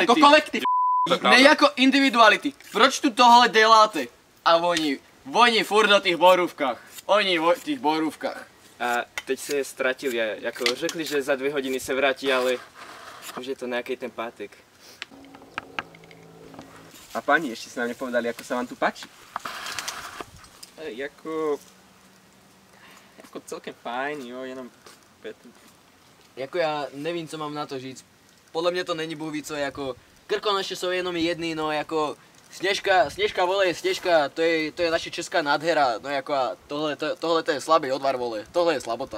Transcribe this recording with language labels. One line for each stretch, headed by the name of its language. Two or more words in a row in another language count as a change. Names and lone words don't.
Czech: Jako kolektiv. Ne jako individuality. Proč tu tohle děláte? A oni furt na těch borůvkách. Oni v těch borůvkách. A teď se je ztratil, jako řekli, že za 2 hodiny se vrátí, ale už je to nějaký ten pátek.
Slovak: A páni, ešte ste nám nepovedali, ako sa vám tu páči?
Czech: Jako celkem fajn, jo, jenom Jako já nevím, co mám na to říct. Podle mě to není bůh ví co, jako Krkonoše jsou jenom jedný, no jako Sněžka vole, Sněžka, to je naše česká nádhera, no jako a tohle to je slabý odvar vole, tohle je slabota.